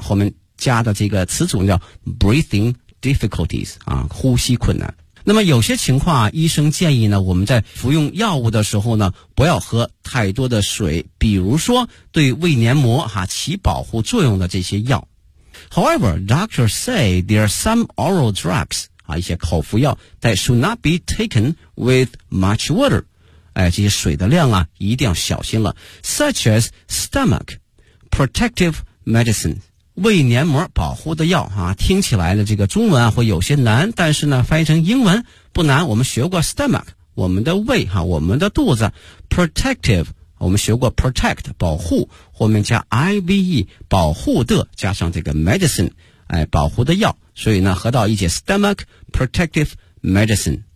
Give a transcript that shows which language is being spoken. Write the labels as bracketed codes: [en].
[zh] 后面加的这个词组叫 breathing difficulties 啊，呼吸困难。那么有些情况啊，医生建议呢我们在服用药物的时候呢不要喝太多的水，比如说对胃黏膜啊起保护作用的这些药。 [en] However, doctors say there are some oral drugs, [zh] 啊一些口服药 [en] that should not be taken with much water. [zh] 哎，这些水的量啊一定要小心了。 [en] Such as stomach protective medicine, [zh] 胃黏膜保护的药啊，听起来的这个中文啊会有些难，但是呢翻译成英文不难，我们学过 stomach, 我们的胃啊，我们的肚子 ,protective,我们学过 protect 保护，后面加 IVE 保护的，加上这个 medicine 哎，保护的药，所以呢合到一起 stomach protective medicine。